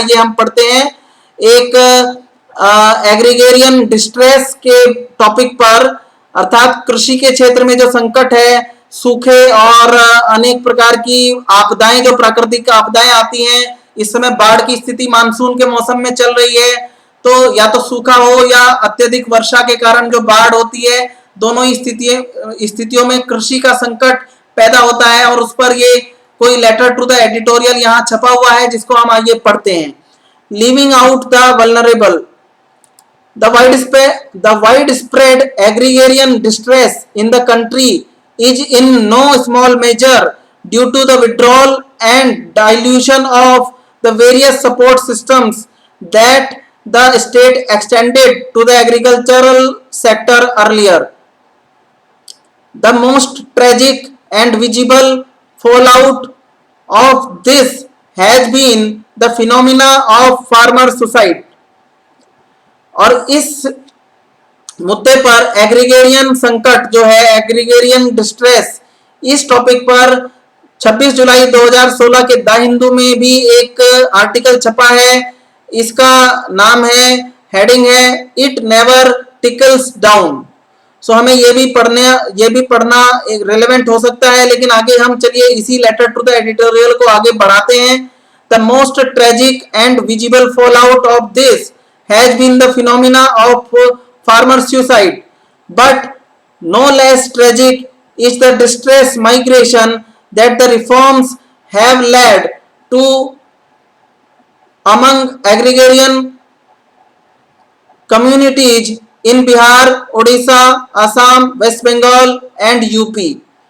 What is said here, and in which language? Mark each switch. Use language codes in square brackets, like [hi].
[hi] आइए हम पढ़ते हैं एक एग्रीगेरियन डिस्ट्रेस के टॉपिक पर, अर्थात कृषि के क्षेत्र में जो संकट है, सूखे और अनेक प्रकार की आपदाएं, जो प्राकृतिक आपदाएं आती हैं, इस समय बाढ़ की स्थिति मानसून के मौसम में चल रही है, तो या तो सूखा हो या अत्यधिक वर्षा के कारण जो बाढ़ होती है, दोनों ही स्थितियों में कृषि का संकट पैदा होता है, और उस पर ये कोई [en] letter to the editorial [hi] यहाँ छपा हुआ है, जिसको हम आइए पढ़ते हैं। [en] Leaving out the vulnerable, the widespread agrarian distress in the country is in no small measure due to the withdrawal and dilution of the various support systems that the state extended to the agricultural sector earlier. The most tragic and visible fallout of this has been the phenomena of farmer suicide. [hi] और इस मुद्दे पर agrarian संकट जो है, agrarian distress, इस topic पर 26 जुलाई 2016 के द हिंदू में भी एक आर्टिकल छपा है। इसका नाम है, हेडिंग है, [en] It never tickles down. [hi] सो हमें ये भी पढ़ना रिलेवेंट हो सकता है, लेकिन आगे हम चलिए इसी [en] letter to the editorial [hi] को आगे बढ़ाते हैं। [en] The most tragic and visible fallout of this has been the phenomena of farmer suicide, but no less tragic is the distress migration that the reforms have led to among agrarian communities in Bihar, Odisha, Assam, West Bengal and UP.